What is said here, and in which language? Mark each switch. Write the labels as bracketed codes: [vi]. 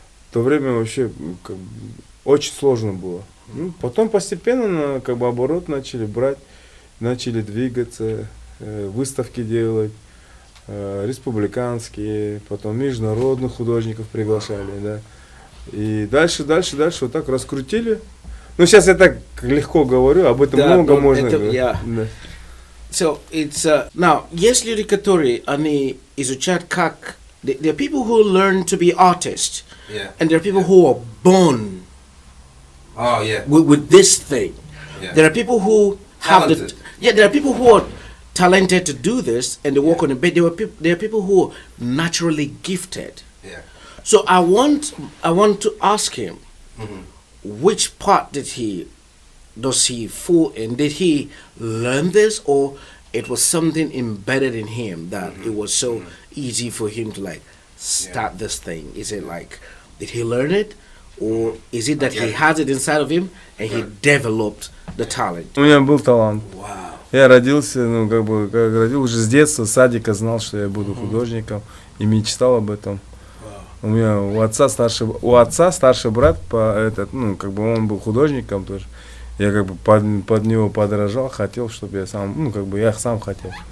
[ru] в то время вообще как бы, очень сложно было. Ну, потом постепенно как бы оборот начали брать, начали двигаться, выставки делать, республиканские, потом международных художников приглашали, да. И дальше вот так раскрутили. Ну, сейчас я так легко говорю, об этом Да, много но можно это говорить. я. Да. [en] So it's now [ru] есть люди, которые они изучают как [en] there are people who learn to be artists, Yeah. and there are people who are born Oh, yeah. with this thing. Yeah. There are people who have Talented. there are people who are talented to do this and they work on it, but there are people who are naturally gifted. Yeah. So I want to ask him, Mhm. which part does he fall in? Did he learn this, or it was something embedded in him that it was so easy for him to like start this thing? Is it like, did he learn it, or is it that he Yeah. has it inside of him and he developed the talent? [ru] У меня был талант. [en] Wow. [ru] Я родился, ну, как бы, как родился, уже с детства, с садика знал, что я буду художником, и мечтал об этом. У меня у отца старший брат, ну, как бы он был художником тоже. Я как бы под него подражал, хотел, чтобы я сам, ну, как бы я сам хотел.